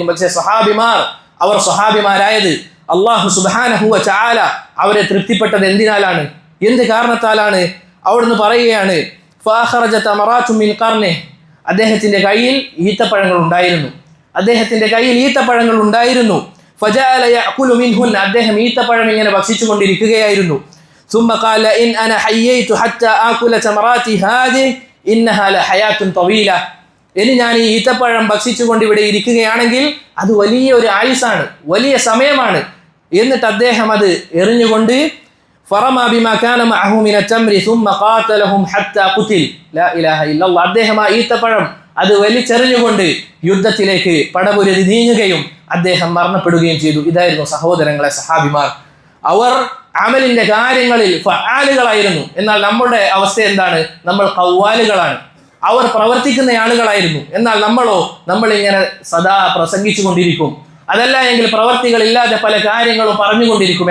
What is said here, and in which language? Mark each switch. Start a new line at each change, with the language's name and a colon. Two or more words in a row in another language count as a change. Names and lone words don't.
Malayalam: പക്ഷേ അവർ സ്വഹാബിമാരായത്
Arabic: الله سبحانه و تعالى
Malayalam: അവരെ തൃപ്തിപ്പെട്ടത് എന്തിനാലാണ്, എന്ത് കാരണത്താലാണ്? അവിടുന്ന് പറയുകയാണ്,
Arabic: فأخرج تمرات من قرني,
Malayalam: അദ്ദേഹത്തിന്റെ കയ്യിൽ ഈത്തപ്പഴങ്ങൾ ഉണ്ടായിരുന്നു.
Arabic: فجعل يأكل منهن,
Malayalam: അദ്ദേഹം ഈത്തപ്പഴം ഇങ്ങനെ ഭക്ഷിച്ചുകൊണ്ടിരിക്കുകയായിരുന്നു.
Arabic: ثم قال إن أنا حييت حتى آكل تمراتي هذه إنها لحياة طويلة,
Malayalam: ഇനി ഞാൻ ഈ ഈത്തപ്പഴം ഭക്ഷിച്ചുകൊണ്ട് ഇവിടെ ഇരിക്കുകയാണെങ്കിൽ അത് വലിയ ഒരു ആയുസാണ്, വലിയ സമയമാണ്. എന്നിട്ട് അദ്ദേഹം അത് എറിഞ്ഞുകൊണ്ട്
Arabic: فرمى بما كان معه من تمر ثم قاتلهم حتى قتل لا إله إلا الله,
Malayalam: അദ്ദേഹം ആ ഈത്തപ്പഴം അത് വലിച്ചെറിഞ്ഞുകൊണ്ട് യുദ്ധത്തിലേക്ക് പടപുരതി നീങ്ങുകയും അദ്ദേഹം മരണപ്പെടുകയും ചെയ്തു. ഇതായിരുന്നു സഹോദരങ്ങളെ സഹാബിമാർ. അവർ അമലിന്റെ കാര്യങ്ങളിൽ ഫആലുകളായിരുന്നു. എന്നാൽ നമ്മുടെ അവസ്ഥ എന്താണ്? നമ്മൾ ഖവ്വാലുകളാണ്. അവർ പ്രവർത്തിക്കുന്ന ആളുകളായിരുന്നു. എന്നാൽ നമ്മൾ ഇങ്ങനെ സദാ പ്രസംഗിച്ചു കൊണ്ടിരിക്കും, അതല്ല എങ്കിൽ പ്രവർത്തികളില്ലാതെ പല കാര്യങ്ങളും പറഞ്ഞുകൊണ്ടിരിക്കും.